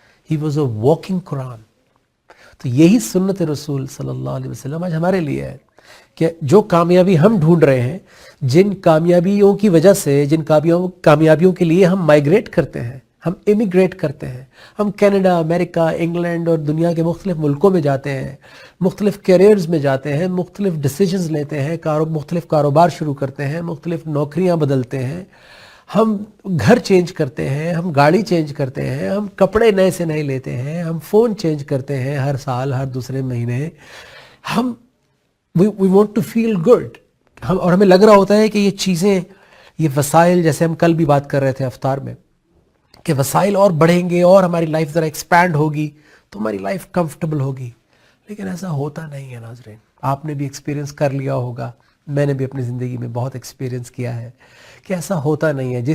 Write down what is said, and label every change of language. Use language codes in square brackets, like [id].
[en] He was a walking Quran. [ur] تو یہی سنت رسول صلی اللہ علیہ وسلم آج ہمارے لیے ہے کہ جو کامیابی ہم ڈھونڈ رہے ہیں، جن کامیابیوں کی وجہ سے، جن کامیابیوں کے لیے ہم مائیگریٹ کرتے ہیں، ہم امیگریٹ کرتے ہیں، ہم کینیڈا، امریکہ، انگلینڈ اور دنیا کے مختلف ملکوں میں جاتے ہیں، مختلف کیریئرز میں جاتے ہیں، مختلف ڈیسیجنز لیتے ہیں، مختلف کاروبار شروع کرتے ہیں، مختلف نوکریاں بدلتے ہیں، ہم گھر چینج کرتے ہیں، ہم گاڑی چینج کرتے ہیں، ہم کپڑے نئے سے نئے لیتے ہیں، ہم فون چینج کرتے ہیں ہر سال، ہر دوسرے مہینے. [en] ہم we want to feel good. [ur] اور ہمیں لگ رہا ہوتا ہے کہ یہ چیزیں، یہ وسائل، جیسے ہم کل بھی بات کر رہے تھے افطار میں کہ وسائل اور بڑھیں گے اور ہماری لائف ذرا ایکسپینڈ ہوگی تو ہماری لائف کمفرٹیبل ہوگی. لیکن ایسا ہوتا نہیں ہے ناظرین. آپ نے بھی ایکسپیرینس کر لیا ہوگا، میں نے بھی اپنی زندگی میں بہت ایکسپیرینس کیا ہے کہ ایسا ہوتا نہیں ہے.